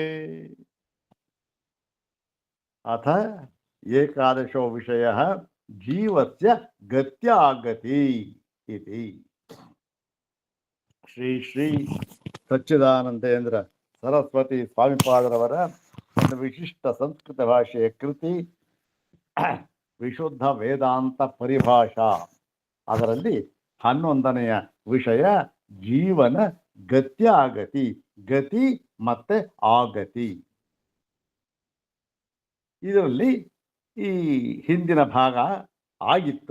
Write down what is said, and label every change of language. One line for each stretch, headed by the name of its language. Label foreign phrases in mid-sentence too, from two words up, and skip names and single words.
Sanskrit: अथ एकादशो विषयः जीवस्य गत्या गति इति।
Kannada: श्री श्री सच्चिदानंदेन्द्र सरस्वती स्वामिपादरವರ ಒಂದು ವಿಶಿಷ್ಟ ಸಂಸ್ಕೃತ ಭಾಷೆಯ ಕೃತಿ ವಿಶುದ್ಧ ವೇದಾಂತ ಪರಿಭಾಷಾ. ಅದರಲ್ಲಿ 11ನೆಯ ವಿಷಯ ಜೀವನ ಗತ್ಯಾಗತಿ, ಗತಿ ಮತ್ತೆ ಆಗತಿ. ಇದರಲ್ಲಿ ಈ ಹಿಂದಿನ ಭಾಗ ಆಗಿತ್ತು.